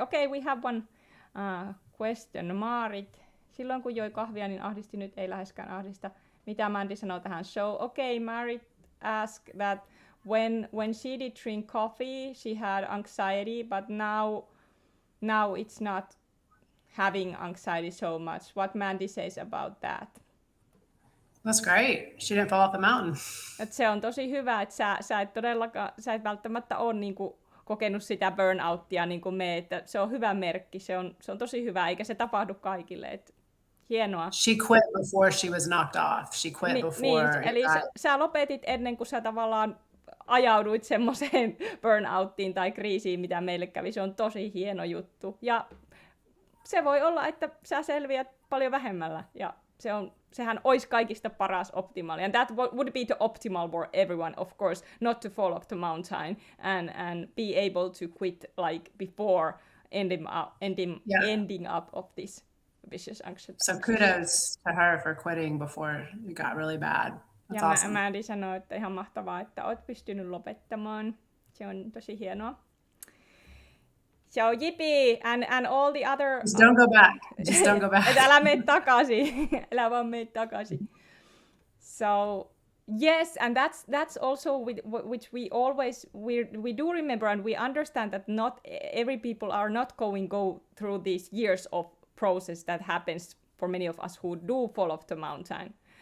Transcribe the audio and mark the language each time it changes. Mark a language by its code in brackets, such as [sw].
[en] Okay, we have one question. [fi] Maarit, silloin kun joi kahvia, niin ahdisti, nyt ei läheskään ahdista. Mitä Mandy sanoo tähän? [en] So, okay, Maarit asked that when she did drink coffee, she had anxiety, but now it's not having anxiety so much. What Mandy says about that? That's great. She didn't fall off the mountain. [fi] Et se on tosi hyvä, että sä et välttämättä ole niinku kokenut sitä burnouttia niin kuin me, että se on hyvä merkki, se on tosi hyvä, eikä se tapahdu kaikille. Et hienoa. [en] She quit before she was knocked off. She quit before. [fi] Niin, eli sä lopetit ennen kuin sä tavallaan ajauduit semmoiseen burnouttiin tai kriisiin, mitä meille kävi. Se on tosi hieno juttu. Ja se voi olla, että sä selviät paljon vähemmällä. Ja sehän olisi kaikista paras optimaali. [en] And that would be the optimal for everyone, of course, not to fall off the mountain and be able to quit like before ending up of this vicious anxiety. So kudos to her for quitting before it got really bad. That's [fi] ja [en] awesome. [fi] Mandy sanoi, että ihan mahtavaa, että olet pystynyt lopettamaan. Se on tosi hienoa. [en] So yippee, and all the other... Just don't go back. Just don't go back. [fi] Älä mene takaisin. Älä vaan mene takaisin. [en] So yes, and that's also which we always we do remember, and we understand that not every people are not go through these years of process that happens for many of us who do fall off the mountain.